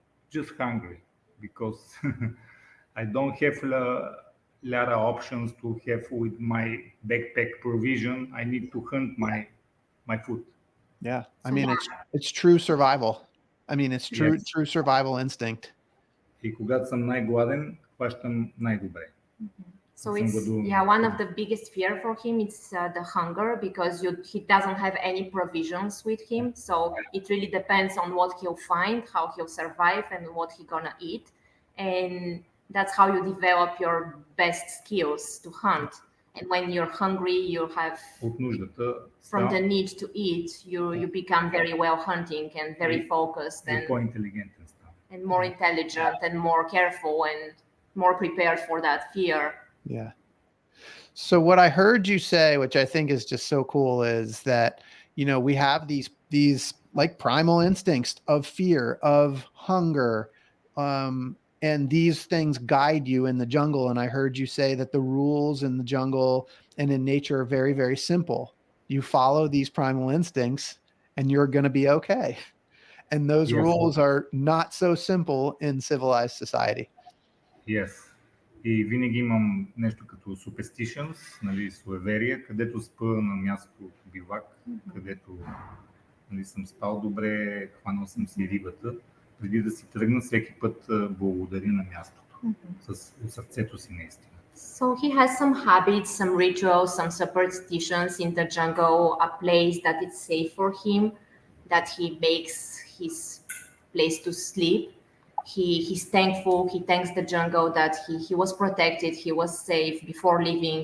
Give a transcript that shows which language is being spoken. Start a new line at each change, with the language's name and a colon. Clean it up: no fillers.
English: Just hungry, because I don't have a lot of options to have with my backpack provision. I need to hunt my food. Yeah. I mean, it's true survival. I mean, it's true survival instinct.
Bulgarian: И когато съм най-гладен, хващам най-добре.
English: So it's one of the biggest fear for him is the hunger, because he doesn't have any provisions with him. So it really depends on what he'll find, how he'll survive, and what he's gonna eat. And that's how you develop your best skills to hunt. And when you're hungry, you have from the need to eat, you become very well hunting and very focused and more intelligent and more careful and more prepared for that fear. Yeah. So what I heard you say, which I think is just so cool, is that, we have these like primal instincts of fear, of hunger, and these things guide you in the jungle. And I heard you say that the rules in the jungle and in nature are very, very simple. You follow these primal instincts and you're going to be okay. And those rules are not so simple in civilized society. Yes.
Bulgarian: И винаги имам нещо като superstitions, нали, суеверие, където спа на място бивак, където съм спал добре, хванал съм си рибата. Преди да си тръгна, всеки път благодаря на мястото, с сърцето си наистина.
English: So he has some habits, some rituals, some superstitions in the jungle, a place that is safe for him, that he makes his place to sleep. He's thankful. He thanks the jungle that he was protected, he was safe before leaving.